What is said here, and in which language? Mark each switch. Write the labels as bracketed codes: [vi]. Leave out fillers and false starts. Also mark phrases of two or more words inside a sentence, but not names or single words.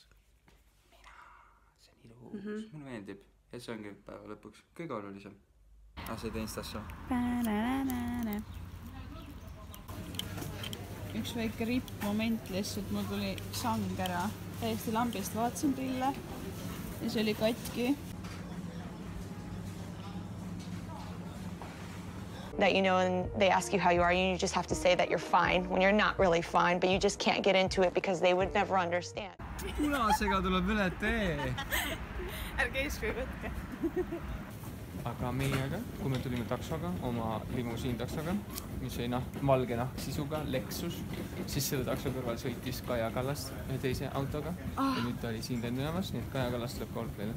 [et] See on ilus. Mulle meeldib. Ja see ongi päeva lõpuks kõige olulisem. See tein stassa. Üks väike rippmoment lihtsalt, mul tuli sang ära. Täiesti lambist vaatasin prille ja see oli katki. [en] That you know, and they ask you how you are, and you just have to say that you're fine when you're not really fine, but you just can't get into it because they would never understand. [et] Punasega tuleb üle tee. Ärge eeskuju võtke. Aga meiega, kui me tulime taksoga, oma limusiintaksoga, mis oli valge sisuga, Lexus, siis selle takso kõrval sõitis Kaja Kallast ühe teise autoga ja nüüd ta oli siin Lennujamas, nii et Kaja Kallast tuleb ka veel.